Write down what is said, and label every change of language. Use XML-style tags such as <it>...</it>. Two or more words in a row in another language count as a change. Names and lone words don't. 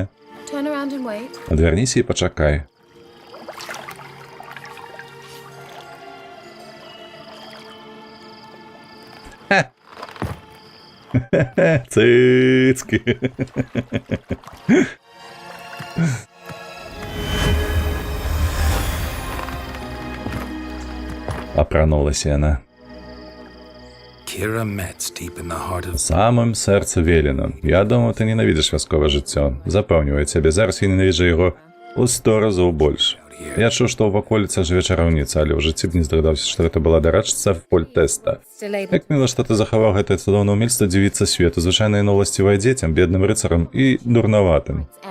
<be>Адвярніся і пачакай. Цыцкі. Апранулася яна.</be> <en>Kira Metz deep in the heart of...</en> <be>Самым сэрца Велена. Я думаю, ты ненавідзіш вясковае жыццё. Запэўніваю цябе, зараз я ненавіджу яго ў 100 разоў больш. Я чуў, што ў ваколіцах жыве чараўніца, але ў жыцці б не здагадаўся, што гэта была дарадчыца Фольтэста. Як міла, што ты захаваў гэтае цудоўнае ўмельства дзівіцца свету, звычайна яно ўласцівае дзецям, бедным рыцарам і дурнаватым.</be>